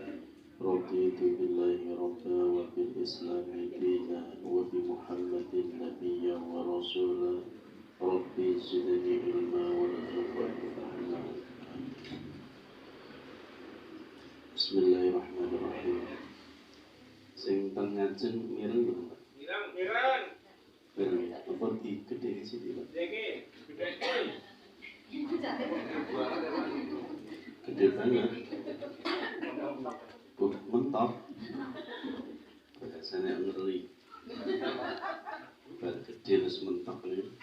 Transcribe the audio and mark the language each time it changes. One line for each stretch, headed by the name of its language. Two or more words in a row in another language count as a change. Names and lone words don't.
Arabic: رضيت بالله ربا وبالإسلام دينا وبمحمد نبيا ورسولا. رب زدني علما وارزقني فهما. بسم الله الرحمن الرحيم.
Javanese: Sing teng ngajeng mireng lho. Mireng.
Indonesian: Apa di gede di sini, Pak? Gede banget. Mentok. Biasanya ngeri. Baru gede terus mentok nih.